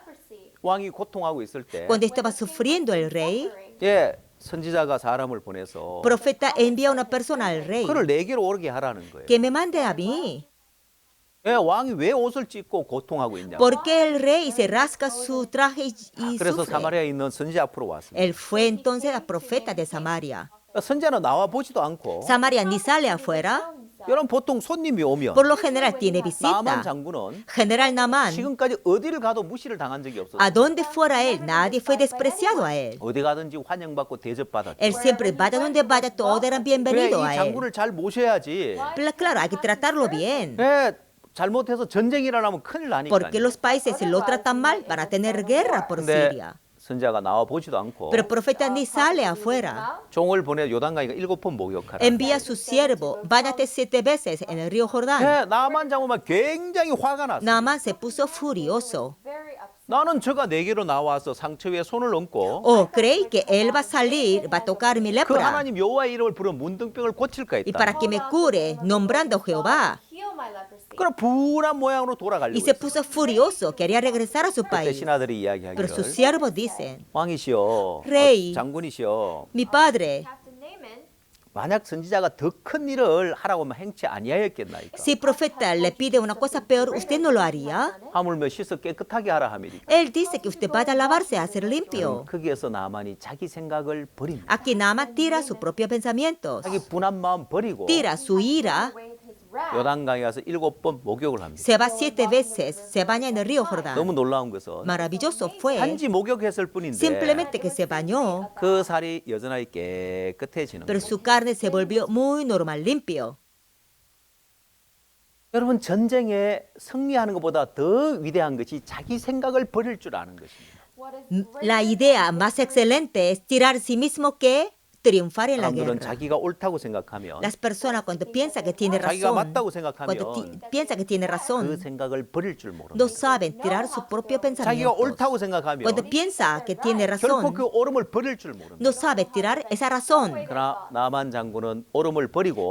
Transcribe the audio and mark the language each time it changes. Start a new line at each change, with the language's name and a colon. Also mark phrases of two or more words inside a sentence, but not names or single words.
Korean: 왕이 고통하고 있을 때
Spanish: Cuando estaba sufriendo el rey,
Korean: 예, 선지자가 사람을 보내서
Spanish: profeta envía a una persona al rey
Korean: 그를 내게로 오게 하라는 거예요.
Spanish: que me mande a mí.
Korean: 예, 왕이 왜 옷을 찢고 고통하고 있냐.
Spanish: ¿Por qué el rey se rasca su traje y
Korean: 그래서
Spanish: sufre?
Korean: 사마리아에 있는 선지자 앞으로 왔습니다.
Spanish: Él fue entonces el profeta de Samaria.
Korean: 선지자는 나와 보지도 않고
Spanish: Samaria ni sale afuera.
Korean: 여러분 보통 손님이 오면
Spanish: Por lo general tiene
Korean: 나만
Spanish: visita.
Korean: 장군은
Spanish: General Naamán,
Korean: 지금까지 어디를 가도 무시를 당한 적이 없었어요.
Spanish: a donde fuera él, nadie fue despreciado a él.
Korean: 어디 가든지 환영받고 대접받았죠.
Spanish: Él siempre, vaya donde vaya, todos eran
Korean: 그래, 이
Spanish: bienvenidos a él.
Korean: 장군을 잘 모셔야지.
Spanish: Pero claro, hay que tratarlo bien.
Korean: 예, 잘못해서 전쟁이 일어나면 큰일 나니까.
Spanish: Porque los países si lo tratan mal para tener guerra por
Korean: 근데
Spanish: Siria.
Korean: 선지자가 나와 보지도 않고
Spanish: Pero el profeta ni sale afuera.
Korean: 종을 보내 요단강이가 7번 목욕하라.
Spanish: Envía a su siervo, váyate 7 veces en el río Jordán.
Korean: 예, 나만 장군만 굉장히 화가 났어.
Spanish: Naamán se puso furioso.
Korean: 나는 저가 내게로 나와서 상처 위에 손을 얹고
Spanish: Oh, creí que él va a salir, va a tocar mi
Korean: 그
Spanish: lepra.
Korean: 하나님 여호와의 이름을 부르 문둥병을 고칠까
Spanish: Y
Korean: 했다.
Spanish: para que me cure, nombrando Jehová.
Korean: 그럼 분한 모양으로
Spanish: Y
Korean: 돌아가려고
Spanish: se
Korean: 했어.
Spanish: puso furioso, quería regresar a su
Korean: 그때
Spanish: país.
Korean: 신하들이
Spanish: Pero sus
Korean: 이야기하기를
Spanish: siervos dicen,
Korean: 왕이시여,
Spanish: Rey.
Korean: 장군이시여,
Spanish: mi padre,
Korean: 만약 선지자가 더 큰 일을 하라고 하면 행치 아니하였겠나이까.
Spanish: si el profeta le pide una cosa peor, ¿usted no lo haría?
Korean: 하물며 씻어 깨끗하게 하라 하미리까.
Spanish: Él dice que usted vaya a lavarse, a ser limpio.
Korean: 거기에서 나만이 자기 생각을 버립니다.
Spanish: Aquí Naamán tira sus propios pensamientos,
Korean: 자기 분한 마음 버리고
Spanish: tira su ira,
Korean: 요단강에 가서 7번 목욕을 합니다.
Spanish: se va 7 veces, se baña en el río Jordán.
Korean: 너무 놀라운 것은
Spanish: Maravilloso fue,
Korean: 단지 목욕했을 뿐인데
Spanish: simplemente que se bañó,
Korean: 그 살이 여전하게 깨끗해지는
Spanish: pero
Korean: 거예요.
Spanish: su carne se volvió muy normal, limpio.
Korean: 여러분 전쟁에 승리하는 것보다 더 위대한 것이 자기 생각을 버릴 줄 아는 것입니다.
Spanish: La idea más excelente es tirar a sí mismo que triunfar en la
Korean: 사람들은
Spanish: guerra.
Korean: 자기가 옳다고 생각하면
Spanish: Las personas cuando piensan que tiene
Korean: 자기가
Spanish: razón,
Korean: 맞다고
Spanish: cuando
Korean: 생각하면
Spanish: piensa que tiene
Korean: 그
Spanish: razón,
Korean: 생각을 버릴 줄 모릅니다.
Spanish: no saben tirar su propio
Korean: 자기가
Spanish: pensamiento.
Korean: 옳다고 생각하면
Spanish: Cuando piensa que tiene
Korean: 결코
Spanish: razón,
Korean: 그 옳음을 버릴 줄 모릅니다.
Spanish: no sabe tirar esa razón.
Korean: 그러나 나만 장군은 옳음을 버리고